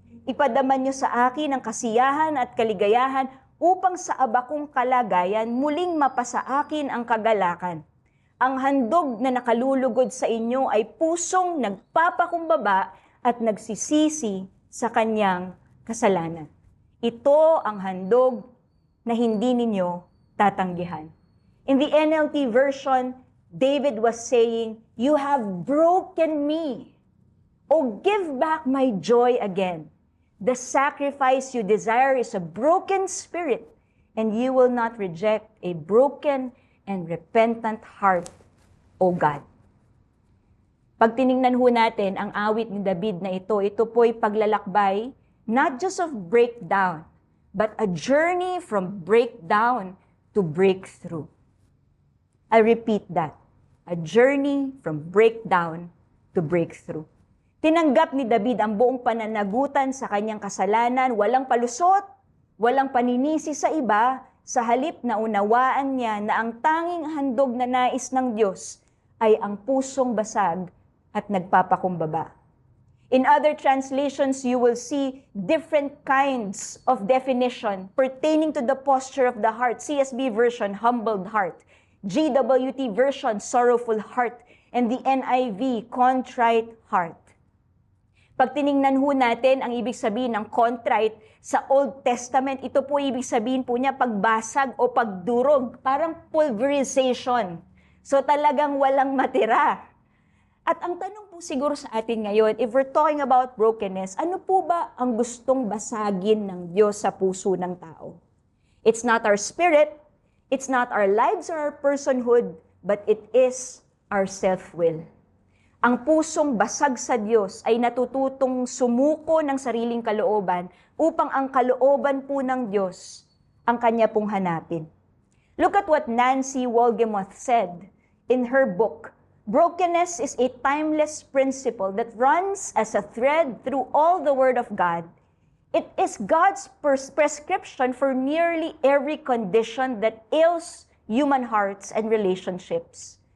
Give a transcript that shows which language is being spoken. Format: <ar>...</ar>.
<tl>Ipadaman niyo sa akin ang kasiyahan at kaligayahan upang sa abakong kalagayan muling mapasa akin ang kagalakan. Ang handog na nakalulugod sa inyo ay pusong nagpapakumbaba at nagsisisi sa kanyang kasalanan. Ito ang handog na hindi ninyo tatanggihan.</tl> <en>In the NLT version, David was saying, "You have broken me. Oh, give back my joy again. The sacrifice you desire is a broken spirit, and you will not reject a broken and repentant heart, O God.</en> <tl>Pag tiningnan ho natin ang awit ni David na ito po'y paglalakbay,</tl> <en>not just of breakdown, but a journey from breakdown to breakthrough. I repeat that. A journey from breakdown to breakthrough.</en> <tl>Tinanggap ni David ang buong pananagutan sa kanyang kasalanan, walang palusot, walang paninisi sa iba, sa halip na unawaan niya na ang tanging handog na nais ng Diyos ay ang pusong basag at nagpapakumbaba.</tl> <en>In other translations, you will see different kinds of definition pertaining to the posture of the heart. CSB version, humbled heart. GWT version, sorrowful heart. And the NIV, contrite heart.</en> <tl>Pag tiningnan ho natin ang ibig sabihin ng contrite sa Old Testament, ito po ibig sabihin po niya pagbasag o pagdurog, parang pulverization. So talagang walang matira. At ang tanong po siguro sa atin ngayon,</tl> <en>if we're talking about brokenness,</en> <tl>ano po ba ang gustong basagin ng Diyos sa puso ng tao?</tl> <en>It's not our spirit, it's not our lives or our personhood, but it is our self-will.</en> <tl>Ang pusong basag sa Diyos ay natututong sumuko ng sariling kalooban upang ang kalooban po ng Diyos ang kanya pong hanapin.</tl> <en>Look at what Nancy Wolgemuth said in her book, Brokenness is a timeless principle that runs as a thread through all the Word of God. It is God's prescription for nearly every condition that ails human hearts and relationships.</en>